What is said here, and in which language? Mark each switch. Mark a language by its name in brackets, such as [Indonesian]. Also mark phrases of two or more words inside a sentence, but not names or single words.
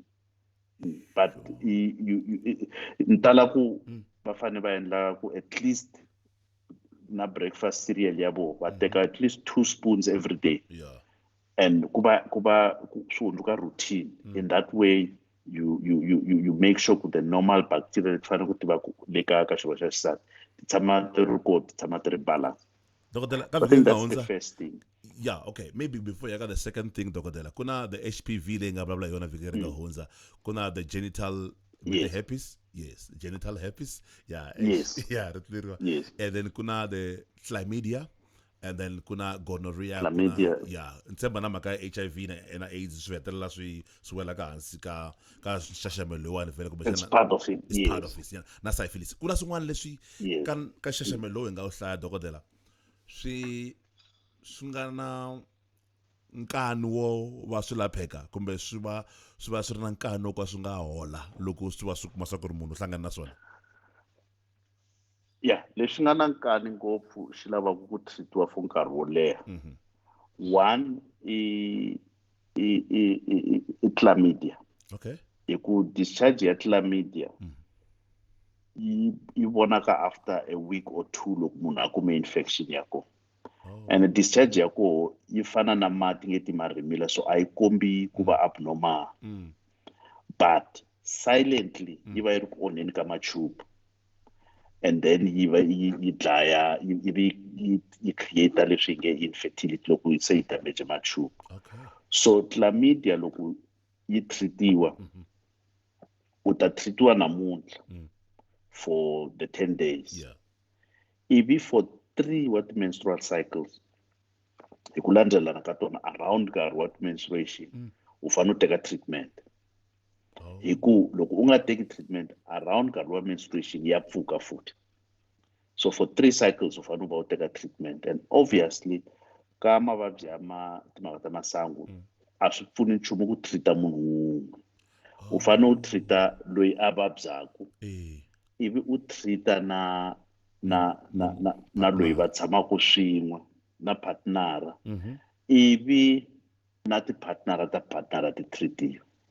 [English] But [Tsonga] ni tala ku va fane va endla ku [English] at least [Tsonga] na [English] breakfast cereal [Tsonga] ya vona va teka [English] at least 2 spoons every day. [Tsonga] And kuba swi hundzuka routine. In that way you make sure ku [English] the normal bacteria [Tsonga] leti fanele ku tiva ku le ka xirho xa xisati ti tshama ti ri koho, ti tshama ti ri balance. [English] So I think that's the first thing. Yeah, okay. Maybe before you got the second thing, Dokotela. [Tsonga] Kuna [English] the HPV [Tsonga] le nga bla bla yona vike ri nga hundza. [English] Kuna the genital herpes. Yes, genital herpes. Yeah. Yes. Yeah, yes. And then kuna the chlamydia. And then kuna gonorrhea. Chlamydia. Yeah. [Tsonga] Ntsemba na maka HIV na AIDS swi hetelela swi wela ka hansi ka xaxamelo vele kumbe [English] it's part of it. It's part of it. Yeah. [Tsonga] Na syphilis. Kuna swin'wana leswi ka xaxamelo hi nga u hlaya, Dokotela. Swi nga na nkani wo va swi lapheka kumbe swi va swi ri na nkani wo ka swi nga hola loko swi va swi kuma swa ku ri munhu u hlangana na swona? Yeah, leswi nga na nkani ngopfu xi lavaku ku treatiwa for nkarhi wo leha. One i chlamydia. [English] Okay. [Tsonga] Hi ku discharge ya chlamydia yi vonaka [English] after a week or two [Tsonga] loko munhu a kume infection ya kona. [English] And the discharge [Tsonga] ya koho yi fana na mati ngeti marimila, so a yi kombi ku va abnormal. [English] But silently [Tsonga] yi va yi ri ku onheni ka machupa. [English] And then [Tsonga] yi dlaya, yi create leswi nge infertility loko se yi damage machupa. So chlamydia loko yi treatiwa, u ta treatiwa namuntlha [English] for the 10 days. Ivi for 3 menstrual cycles, [Tsonga] hi ku landzelelana ka tona around nkarhi wa menstruation, u fanele u teka treatment. Hi ku loko u nga teki treatment around nkarhi wa menstruation ya pfuka futhi. [English] So for 3 cycles [Tsonga] u fanele u teka treatment. [English] And obviously [Tsonga] ka mavabyi ya timhaka ta masangu, a swi pfuni nchumu ku treata munhu wun'we u fanele u treata loyi a vabyaka ivi u treata na loyi va tshamaka swin'we na partnera ivi na ti-partnera ti treatiwa